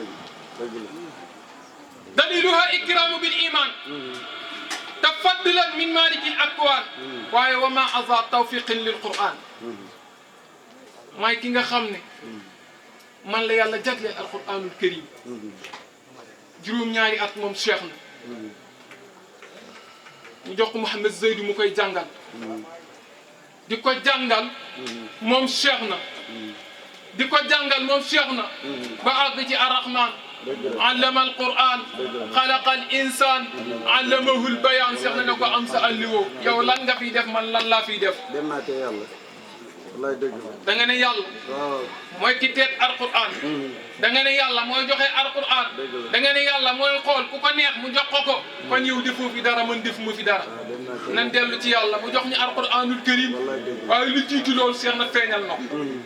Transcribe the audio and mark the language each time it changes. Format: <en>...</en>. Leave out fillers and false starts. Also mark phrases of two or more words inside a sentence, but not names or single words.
<ar>دليلها إكرام بالإيمان تفضلا من مالك الأكوان</ar> <wo>waaye</wo> <ar>وما عز توفيق للقرآن</ar> <wo>mooy ki nga xam ne man la yàlla jagleel alquranul karim juróom-ñaari at moom cheikh na ñu jox ko Mouhamed Zeydou mu koy jàngal di ko jàngal moom cheikh na di ko jàngal moom cheikh na ba àgg ci</wo> <ar>الرحمن علم القرآن خلق الإنسان علمه البيان</ar> <wo>cheikh na ne ko am sa alliwoo yow lan nga fiy def man lan laa fiy def dem naa ca yàlla wallaay dëgg la da nga ne yàlla mooy ki teet alquran da nga ne yàlla mooy joxe alquran da nga ne yàlla mooy xool ku ko neex mu jox ko kon yow defoo fi dara man defuma fi dara nan dellu ci yàlla mu jox ñu alquranul karim waaye lu jiitu loolu Cheikh na feeñal na ko.</wo>